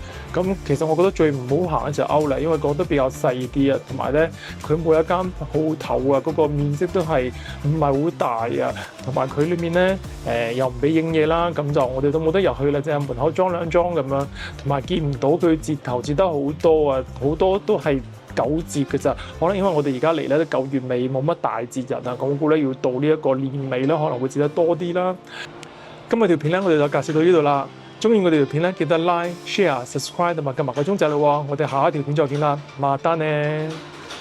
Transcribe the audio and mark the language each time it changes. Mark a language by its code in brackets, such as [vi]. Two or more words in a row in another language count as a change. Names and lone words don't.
[yue] 咁其實我覺得最唔好行嘅就係 Outlet，因為覺得比較細啲啊，同埋咧佢每一間鋪頭啊嗰個面積都係唔係好大啊，同埋佢裏面咧又唔俾影嘢啦，咁就我哋都冇得入去啦，即係門口裝兩裝咁樣，同埋見唔到佢折頭折得好多啊，好多都係9折嘅咋，可能因為我哋而家嚟咧都9月尾冇乜大節日啊，我估咧要到呢一個年尾咧可能會折得多啲啦。今日條片咧我哋就介紹到呢度啦，中意我哋條片咧記得 [en] like、share、subscribe [yue] 同埋撳埋個鐘仔咯喎，我哋下一條片再見啦，嘛單呢〜